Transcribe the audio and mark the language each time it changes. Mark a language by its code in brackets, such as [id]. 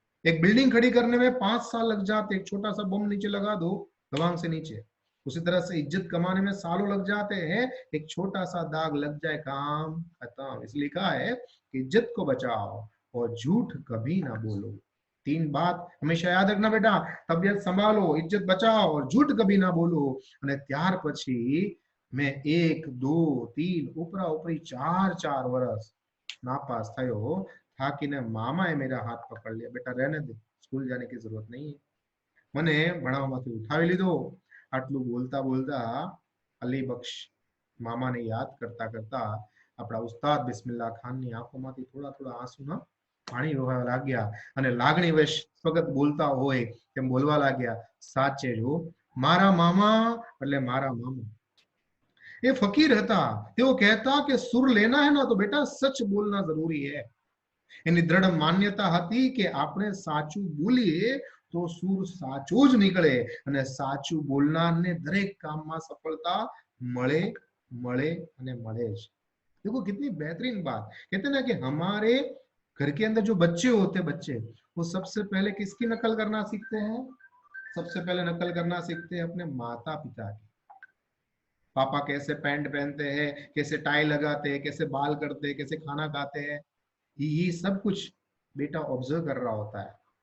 [hi] एक बिल्डिंग खड़ी करने में 5 साल लग जाते, एक छोटा सा बम नीचे लगा दो दवांग से नीचे, उसी तरह से इज्जत कमाने में सालों लग जाते हैं, एक छोटा सा दाग लग जाए काम खत्म। इसलिए कहा है कि इज्जत को बचाओ और झूठ कभी ना बोलो। 3 बात हमेशा याद रखना बेटा, तबियत संभालो, इज्जत बचाओ और झूठ कभी ना बोलो। [gu] અને ત્યાર પછી [hi] मैं [gu] 1, 2, 3 ઉપરા ઉપરી 4 વર્ષ नापास થયો। થાકીને મામાએ [hi] मेरा हाथ पकड़ लिया, बेटा रहने दे, स्कूल जाने की जरूरत नहीं है। [gu] મને ભણાવવામાંથી ઉઠાવી લીધો। આટલું બોલતા બોલતા અલી બક્ષ મામાને યાદ કરતા કરતા આપણા ઉસ્તાદ બિસ્મિલ્લાહ ખાનની આંખોમાંથી થોડા થોડા આંસુના પાણી વહેવા લાગ્યા, અને લાગણીવશ સ્વગત બોલતા હોય તેમ બોલવા લાગ્યા, સાચે જો મારા મામા એટલે મારા મામા એ ફકીર હતા। તેઓ કહેતા કે સુર [hi] લેના है ना तो बेटा सच बोलना जरूरी है। [gu] એની દ્રઢ માન્યતા હતી કે આપણે સાચું બોલીએ તો સુર સાચો જ નીકળે, અને સાચું બોલનારને દરેક કામમાં સફળતા મળે મળે અને મળે જ। [hi] देखो कितनी बेहतरीन बात। कहते हैं ना कि हमारे घर के अंदर जो बच्चे होते हैं, बच्चे वो सबसे पहले किसकी नकल करना सीखते हैं? सबसे पहले नकल करना सीखते हैं अपने माता पिता की। पापा कैसे पैंट पहनते हैं, कैसे टाई लगाते हैं, कैसे बाल करते हैं, कैसे खाना खाते हैं, ये सब कुछ बेटा ऑब्जर्व कर रहा होता है।